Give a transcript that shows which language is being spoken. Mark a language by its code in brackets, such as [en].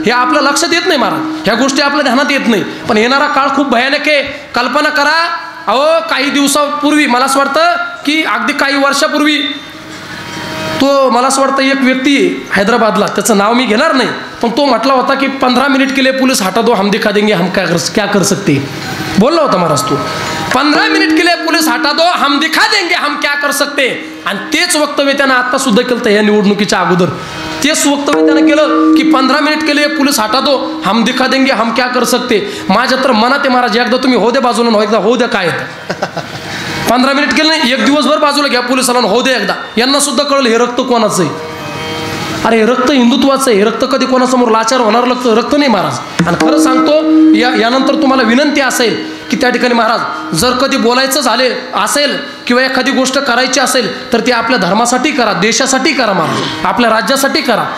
[mr] हे आपल्या लक्षात येत नाही महाराज, ह्या गोष्टी आपल्या ध्यानात येत नाही. पण येणारा काळ खूप भयानक आहे. कल्पना करा, अहो काही दिवसापूर्वी, मला असं वाटतं की अगदी काही वर्षापूर्वी, तो मला असं वाटतं एक व्यक्ती हैदराबादला, त्याचं नाव मी घेणार नाही, पण तो म्हटला होता की [hi] 15 मिनिट के लिए पुलिस हटा दो, हम दिखा देंगे हम क्या कर सकते. [mr] बोलला होता महाराज तो, [hi] 15 मिनिट के लिए पुलिस हटा दो, हम दिखा देंगे हम क्या कर सकते. [mr] आणि तेच वक्तव्य त्यानं आता सुद्धा केलं या निवडणुकीच्या अगोदर. तेच वक्तव्य त्यानं केलं की [hi] 15 मिनिट के लिए पुलिस हटा दो, हम दिखा देंगे हम क्या कर सकते. [mr] माझ्या तर मनात आहे महाराज, एकदा तुम्ही हो द्या बाजूला, एकदा हो द्या. काय 15 मिनिट केलं नाही, एक दिवसभर बाजूला घ्या पोलिसाला, हो दे एकदा. यांना सुद्धा कळलं हे रक्त कोणाचं आहे. अरे हे रक्त हिंदुत्वाचं आहे. हे रक्त कधी कोणासमोर लाचार होणार रक्त नाही महाराज. आणि खरं सांगतो यानंतर तुम्हाला विनंती असेल की त्या ठिकाणी महाराज जर कधी बोलायचं झाले असेल किंवा एखादी गोष्ट करायची असेल तर ती आपल्या धर्मासाठी करा, देशासाठी करा महाराज, आपल्या राज्यासाठी करा.